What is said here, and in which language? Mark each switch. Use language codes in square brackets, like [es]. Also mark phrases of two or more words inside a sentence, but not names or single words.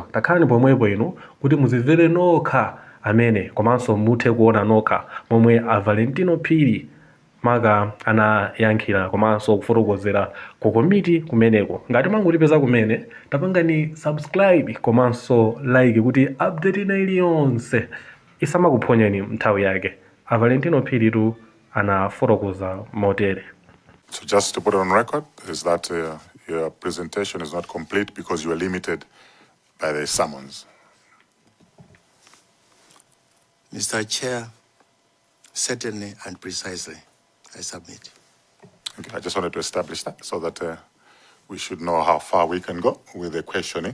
[ny] Takhalani pomwepo inu kuti muzimvere nokha amene komanso muthe kuona nokha momwe a Valentino Phiri maka anayankhira komanso kufotokozera ku komiti kumeneko. Ngati mangotipeza kumene tapangani subscribe komanso like kuti update ina iliyonse isamakuphonyeni nthawi yake. A Valentino Phiri tu anafotokoza motere. [en] So just to put it on record is that your presentation is not complete because you are limited by the summons. Mr. Chair, certainly and precisely, I submit. Okay, I just wanted to establish that so that we should know how far we can go with the questioning.